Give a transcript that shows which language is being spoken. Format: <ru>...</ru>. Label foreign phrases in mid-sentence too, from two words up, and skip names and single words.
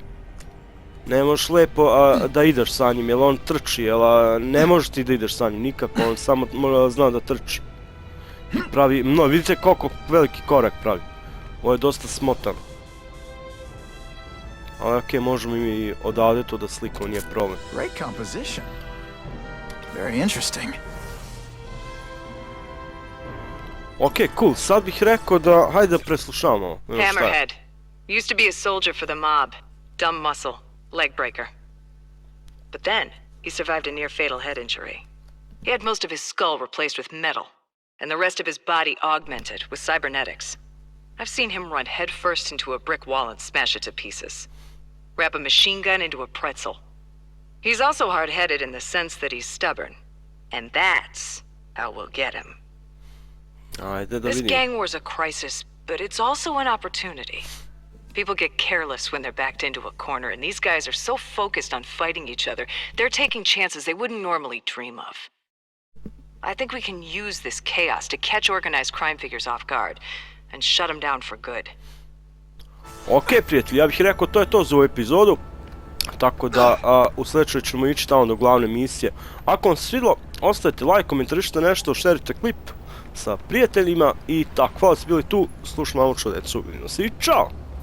<sr>Ne možeš lepo da ideš sa njim, jel on trči, jel ne možeš ti da ideš sa njim nikako, on samo zna da trči. Pravi, no, vidite koliko veliki korak pravi. Ovo je dosta smotano. Ali okej, možemo i odavde to da slikamo, nije problem.</sr> <en>Great composition. Very interesting.</en> <sr>Okej, cool, sad bih rekao da, hajde da preslušamo ovo.</sr> <en>Hammerhead. Used to be a soldier for the mob. Dumb muscle. Leg breaker. But then, he survived a near-fatal head injury. He had most of his skull replaced with metal, and the rest of his body augmented with cybernetics. I've seen him run headfirst into a brick wall and smash it to pieces. Wrap a machine gun into a pretzel. He's also hard-headed in the sense that he's stubborn. And that's how we'll get him.</en> <sr>Ajde da</sr> <en>This</en> <sr>vidim.</sr> <en>gang war's a crisis, but it's also an opportunity. People get careless when they're backed into a corner, and these guys are so focused on fighting each other, they're taking chances they wouldn't normally dream of. I think we can use this chaos to catch organized crime figures off guard and shut them down for good.</en> <sr>Okej, prijatelji, ja bih rekao to je to za ovu epizodu. Tako da u sljedećoj ćemo ići tamo do glavne misije. Ako vam se svidilo, ostavite like, komentarišite nešto, šerite klip sa prijateljima i tako, hvala da ste bili tu, slušamo mamuču decu, vidimo se i čao!</sr>